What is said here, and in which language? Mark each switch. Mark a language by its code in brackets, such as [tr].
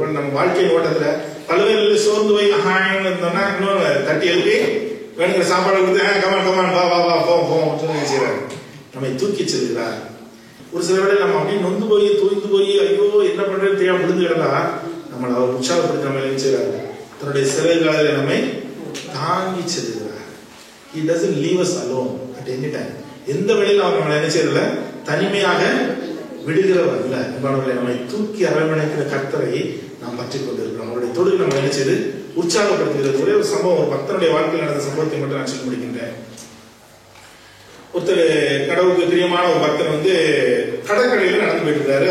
[ta] நம்ம வாழ்க்கையின் ஓட்டத்துல பல்வேறு சோர்ந்து போய் இருந்தோம்னா இன்னொரு தட்டி எழுப்பி வேணுங்கிற சாப்பாடு கொடுத்து [en] come on come on [ta] வா வா வா போவோம் செய்யறாரு. நம்மை தூக்கி செல்கிறார். ஒரு சில வேளை நம்ம அப்படியே நொந்து போய் தூய்ந்து போய் ஐயோ என்ன பண்றது தெரியாம விழுந்து கிடந்தா நம்மளை அவர் உற்சாகப்படுத்தி நம்ம என்ன செய்யறாரு, தன்னுடைய சிறைகளில் நம்மை தாங்கி செல்கிறார். [en] He doesn't leave us alone at any time. [ta] எந்த வேளையிலும் அவர் நம்மளை என்ன செய்யறதில்ல, தனிமையாக விடுகிறவர் இல்ல. நம்மை தூக்கி அரவணைக்கிற கர்த்தரை நாம் பற்றி கொண்டிருக்கிறோம். அவருடைய தொழுகை நம்ம என்ன செய்து உற்சாகப்படுத்துகிறது. ஒரே ஒரு சம்பவம், ஒரு பக்தனுடைய வாழ்க்கையில் நடந்த சம்பவத்தை மட்டும் நான் சொல்ல முடிக்கின்றேன். ஒருத்தர் கடவுளுக்கு பிரியமான ஒரு பக்தர் வந்து கடற்கரையில நடந்து போயிட்டு இருக்காரு.